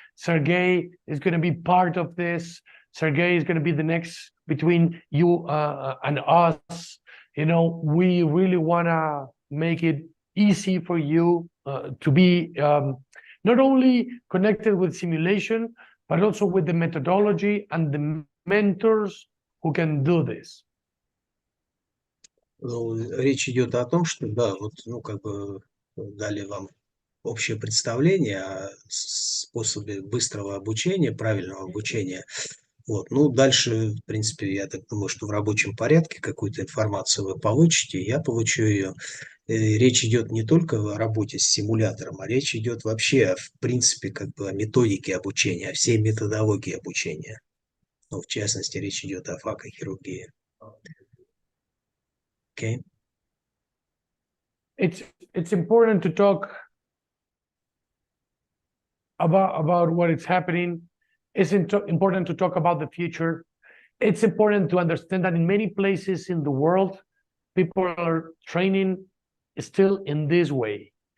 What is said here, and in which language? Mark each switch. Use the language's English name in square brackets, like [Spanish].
[English] Sergey is going to be part of this. Sergey is going to be the next between you and us. We really want to make it easy for you to be not only connected with simulation, but also with the methodology and the mentors who can do this. [Russian] Речь идет о том, что, да, вот, дали вам общее представление о способе быстрого обучения, правильного обучения. Вот. Дальше, в принципе, я так думаю, что в рабочем порядке какую-то информацию вы получите, я получу ее. Речь идет не только о работе с симулятором, а речь идет вообще, в принципе, о методике обучения, о всей методологии обучения. В частности, речь идет о факохирургии. [English] Okay. It's important to talk about what is happening. It's important to talk about the future. It's important to understand that in many places in the world, people are training still in this way.